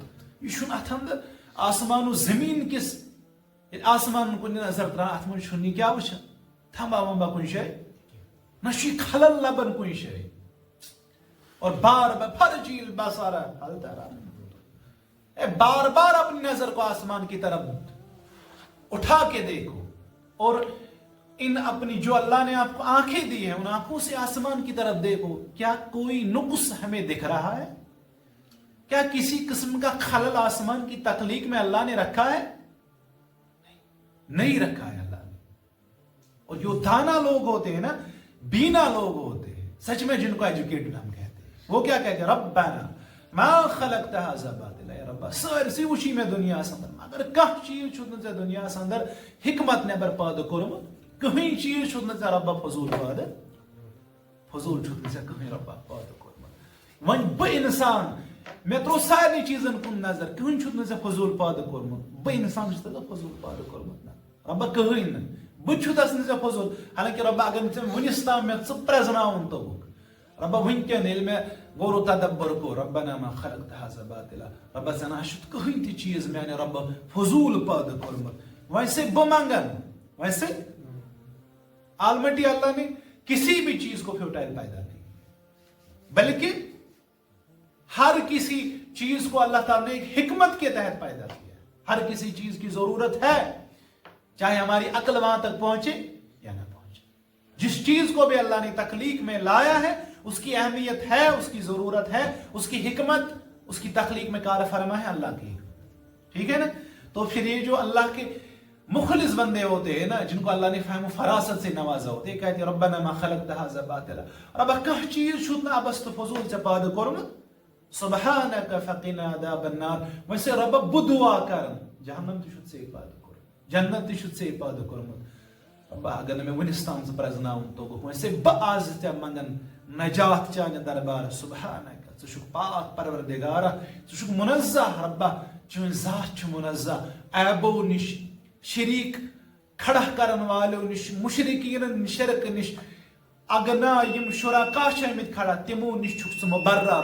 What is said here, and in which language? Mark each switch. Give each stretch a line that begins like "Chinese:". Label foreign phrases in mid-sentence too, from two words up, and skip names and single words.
Kashmiri: یہ چھُنہٕ اتھ اندر آسمان و زمین کس آسمان کُن نظر تران اتھ منٛز چھُنہٕ یہِ کیٛاہ وٕچھان تھمبا ومبا کُنہِ جایہِ نہ چھُ یہِ خلل لبان کُنہِ جایہِ
Urdu: اور بار بار
Arabic: فرجع البصر هل ترى
Urdu: بار بار اپنی نظر کو آسمان کی طرف اٹھا کے دیکھو اور ان اپنی جو اللہ نے آپ کو آنکھیں دی ہیں ان آنکھوں سے آسمان کی طرف دیکھو کیا کوئی نقص ہمیں دکھ رہا ہے کیا کسی قسم کا خلل آسمان کی تخلیق میں اللہ نے رکھا ہے نہیں رکھا ہے اللہ نے. اور جو دانا لوگ ہوتے ہیں نا بینا لوگ ہوتے ہیں سچ میں جن کو ایجوکیٹڈ ہم کہتے ہیں
Kashmiri: وہ کیا کہتے ہیں
Arabic: ربنا ما خلقت هذا باطلا
Kashmiri: یا رب سارسی وچھی میں دنیا اندر مگر کانٛہہ چیز چھُنہٕ ژےٚ دنیاہس اندر حکمت نٮ۪بر پٲدٕ کوٚرمُت کٕہٕنۍ چیز چھُنہٕ ژےٚ ربا فضوٗل چھُنہٕ ژےٚ کٕہٕنۍ ربا پٲدٕ کوٚرمُت. وۄنۍ بہٕ انسان مےٚ ترٛوو سارنٕے چیٖزن کُن نظر کٕہٕنۍ چھُنہٕ ژےٚ فضوٗل پٲدٕ کوٚرمُت بہٕ انسان چھُس تَتھ فضوٗل پٲدٕ کوٚرمُت نہ ربا کٕہٕنۍ نہٕ بہٕ چھُس نہٕ ژےٚ فضوٗل حالانکہِ ربا اگر نہٕ ژےٚ وُنِس تام مےٚ ژٕ پرٛزناوُن توٚگُکھ ربا وٕنکٮ۪ن ییٚلہِ مےٚ غور و تدبر کو
Arabic: ربنا ما خلقت هذا باطلا
Kashmiri: ربا ژےٚ نہ چھُتھ کٕہٕنۍ تہِ چیٖز میانہِ ربا فضوٗل پٲدٕ کوٚرمُت. وۄنۍ سے بہٕ منگن
Urdu: ویسے آلمٹی اللہ نے کسی بھی چیز کو فیوٹائل پیدا نہیں بلکہ ہر کسی چیز کو اللہ تعالیٰ نے ایک حکمت کے تحت پیدا کیا. ہر کسی چیز کی ضرورت ہے، چاہے ہماری عقل وہاں تک پہنچے یا نہ پہنچے. جس چیز کو بھی اللہ نے تخلیق میں لایا ہے اس کی اہمیت ہے، اس کی ضرورت ہے، اس کی حکمت اس کی تخلیق میں کار فرما ہے اللہ کی. ٹھیک ہے نا؟ تو پھر یہ جو اللہ کے مخلص بندے ہوتے ہیں نا، جن کو اللہ نے فہم و فراست سے نوازا ہوتے ہیں، کہتے ہیں
Arabic: ربنا ما خلقت هذا باطلا،
Kashmiri: رب کانٛہہ چیز چھُت نہٕ ابس تہٕ فضول ژےٚ پٲدٕ کوٚرمُت،
Arabic: سبحانک فقنا عذاب النار.
Kashmiri: وۄنۍ چھِ رب بہٕ دعا کران جہنم تہِ چھُتھ ژےٚ پٲدٕ کوٚرمُت، جنت تہِ چھُتھ ژےٚ پٲدٕ کوٚرمُت. ربا اگر نہٕ مےٚ وُنِس تام ژٕ پرٛزناوُن توٚگُکھ، وۄنۍ چھِ بہٕ آز ژےٚ منگان نجات چانہِ دربار. سبحانک، ژٕ چھُکھ پاک پروردگارا، ژٕ چھُکھ منزہ ربا، چٲنۍ ذات چھِ منزہ عیبو نش، شریک کھڑا کرن والو نش، مشرکین شرک نش، اگنا یم شرکا چھِ آمٕتۍ کھڑا تمو نش چھُکھ ژٕ مبرہ.